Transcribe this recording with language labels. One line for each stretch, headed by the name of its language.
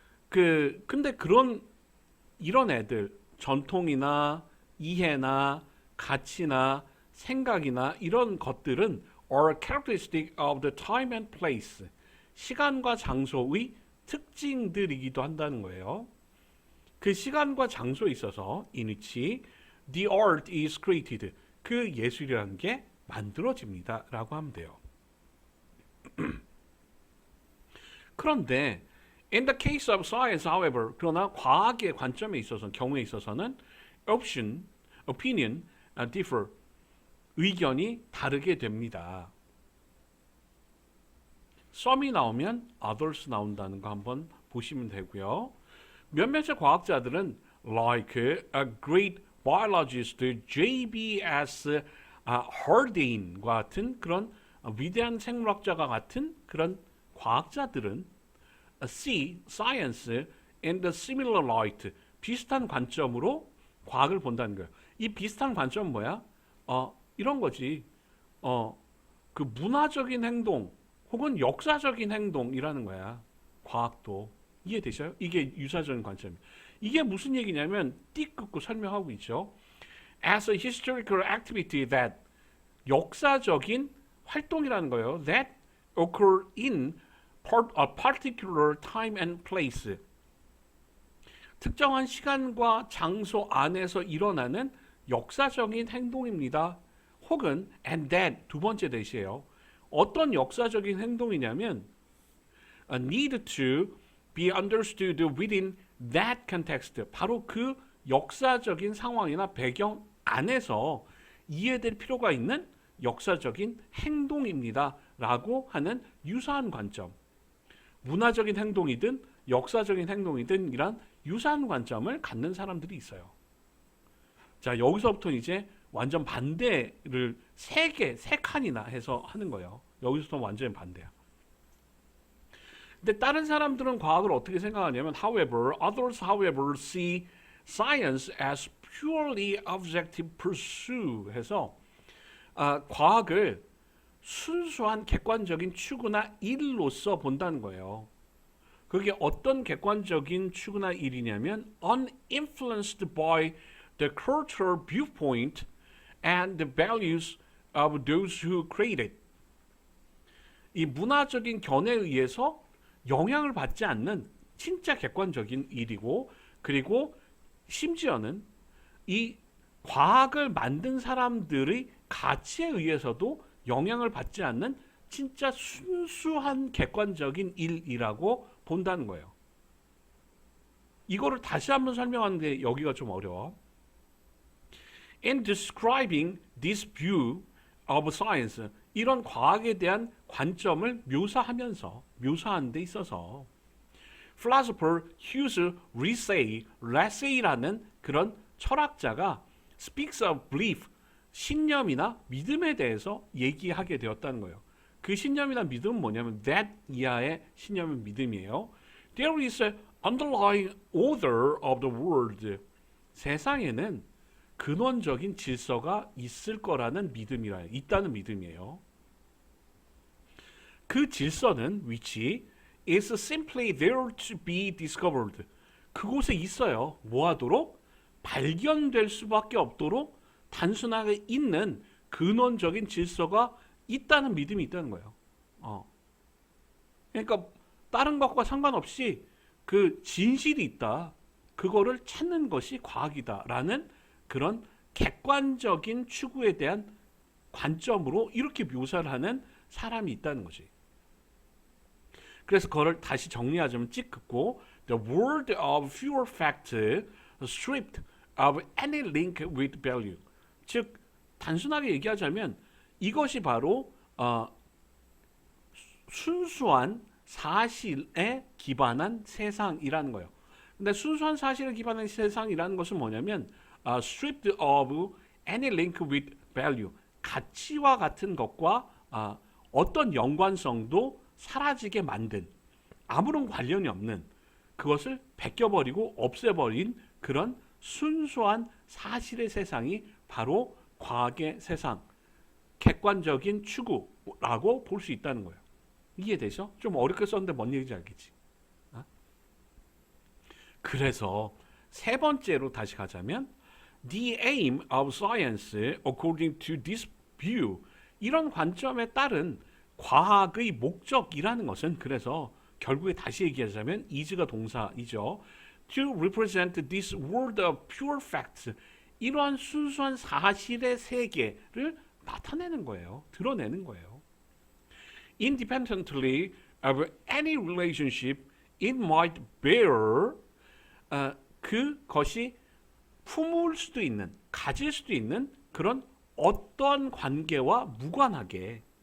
Korean: 근데 이런 애들, 전통이나 이해나 가치나 생각이나 이런 것들은
English: are characteristic of the time and place.
Korean: 시간과 장소의 특징들이기도 한다는 거예요. 그 시간과 장소에 있어서
English: in which the art is created.
Korean: 그 예술이라는 게 만들어집니다. 라고 하면 돼요. 그런데
English: in the case of science, however,
Korean: 그러나 과학의 관점에 있어서 경우에 있어서는
English: opinion differ.
Korean: 의견이 다르게 됩니다. some이 나오면 others 나온다는 거 한번 보시면 되고요. 몇몇의 과학자들은
English: like a great biologist J.B.S.
Korean: Haldane 같은 그런 위대한 생물학자가 같은 그런 과학자들은
English: see science in the similar light.
Korean: 비슷한 관점으로 과학을 본다는 거예요. 이 비슷한 관점은 뭐야? 이런 거지. 그 문화적인 행동 혹은 역사적인 행동이라는 거야. 과학도. 이해되셔요? 이게 유사적인 관점이에요. 이게 무슨 얘기냐면 띠 긋고 설명하고 있죠.
English: As a historical activity that
Korean: 역사적인 활동이라는 거예요.
English: That occur in a particular time and place.
Korean: 특정한 시간과 장소 안에서 일어나는 역사적인 행동입니다. 혹은
English: and that
Korean: 두 번째 대시예요. 어떤 역사적인 행동이냐면
English: need to be understood within that context.
Korean: 바로 그 역사적인 상황이나 배경 안에서 이해될 필요가 있는 역사적인 행동입니다. 라고 하는 유사한 관점. 문화적인 행동이든 역사적인 행동이든 이란 유사한 관점을 갖는 사람들이 있어요. 자, 여기서부터 이제 완전 반대를 세 칸이나 해서 하는 거예요. 여기서부터 완전히 반대야. 근데 다른 사람들은 과학을 어떻게 생각하냐면
English: others however see science as purely objective pursuit
Korean: 해서 과학을 순수한 객관적인 추구나 일로서 본다는 거예요. 그게 어떤 객관적인 추구나 일이냐면
English: uninfluenced by the cultural viewpoint and the values of those who create it.
Korean: 이 문화적인 견해에 의해서 영향을 받지 않는 진짜 객관적인 일이고 그리고 심지어는 이 과학을 만든 사람들의 가치에 의해서도 영향을 받지 않는 진짜 순수한 객관적인 일이라고 본다는 거예요. 이거를 다시 한번 설명하는데 여기가 좀 어려워.
English: In describing this view of science,
Korean: 이런 과학에 대한 관점을 묘사하는 데 있어서 philosopher Hughes Rassay라는 그런 철학자가
English: speaks of belief,
Korean: 신념이나 믿음에 대해서 얘기하게 되었다는 거예요. 그 신념이나 믿음은 뭐냐면 that 이하의 신념은 믿음이에요.
English: There is an underlying order of the world.
Korean: 세상에는 근원적인 질서가 있을 거라는 있다는 믿음이에요. 그 질서는
English: which is simply there to be discovered.
Korean: 그곳에 있어요. 뭐 하도록? 발견될 수밖에 없도록 단순하게 있는 근원적인 질서가 있다는 믿음이 있다는 거예요. 그러니까 다른 것과 상관없이 그 진실이 있다. 그거를 찾는 것이 과학이다라는 그런 객관적인 추구에 대한 관점으로 이렇게 묘사를 하는 사람이 있다는 거지. 그래서 그걸 다시 정리하자면 찍고
English: The world of pure fact stripped of any link with value.
Korean: 즉 단순하게 얘기하자면 이것이 바로 순수한 사실에 기반한 세상이라는 거예요. 근데 순수한 사실에 기반한 세상이라는 것은 뭐냐면
English: stripped of any link with value.
Korean: 가치와 같은 것과 어떤 연관성도 사라지게 만든 아무런 관련이 없는 그것을 벗겨버리고 없애버린 그런 순수한 사실의 세상이 바로 과학의 세상, 객관적인 추구라고 볼 수 있다는 거예요. 이해되죠? 좀 어렵게 썼는데 뭔 얘기인지 알겠지? 그래서 세 번째로 다시 가자면
English: The aim of science according to this view
Korean: 이런 관점에 따른 과학의 목적이라는 것은 그래서 결국에 다시 얘기하자면 is가 동사이죠.
English: To represent this world of pure facts
Korean: 이러한 순수한 사실의 세계를 나타내는 거예요. 드러내는 거예요.
English: Independently of any relationship it might bear
Korean: 그것이 품을 수도 있는, 가질 수도 있는 그런 어떤 관계와 무관하게